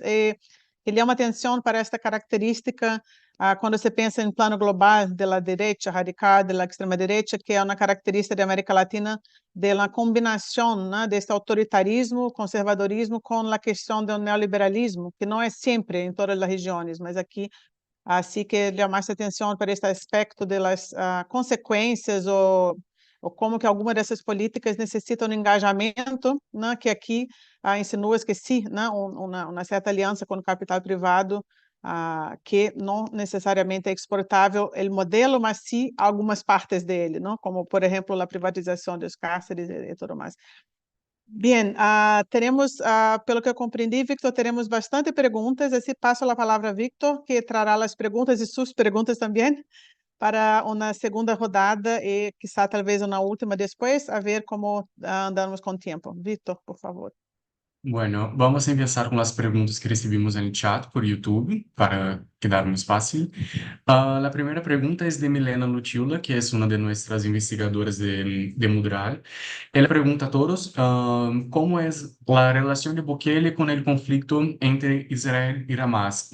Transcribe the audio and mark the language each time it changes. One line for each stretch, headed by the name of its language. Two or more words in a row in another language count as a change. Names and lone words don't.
Spanish: Que llama atención para esta característica cuando se piensa en plano global de la derecha radical, de la extrema derecha, que es una característica de América Latina de la combinación, ¿no?, de este autoritarismo, conservadorismo con la cuestión del neoliberalismo, que no es siempre en todas las regiones, mas aquí así que llama atención para este aspecto de las consequências
Portuguese: ou como que algumas dessas políticas necessitam de engajamento, né, que aqui insinua que sim, né, uma certa aliança com o capital privado, que não necessariamente é exportável o modelo, mas sim algumas partes dele, não? Como, por exemplo, a privatização dos cárceres e tudo mais.
Spanish: Bien, tenemos,
Portuguese: pelo que eu compreendi, Victor, teremos bastante perguntas, assim passo a palavra a Victor, que trará as perguntas e suas perguntas também para uma segunda rodada e, quizá, talvez uma última depois, a ver como andamos com o tempo. Victor, por favor.
Spanish: Bueno, vamos a empezar con las preguntas que recibimos en el chat por YouTube para quedar más fácil. La primera pregunta es de Milena Lutiula, que es una de nuestras investigadoras de Mudral. Ella pregunta a todos cómo es la relación de Bukele con el conflicto entre Israel y Hamas.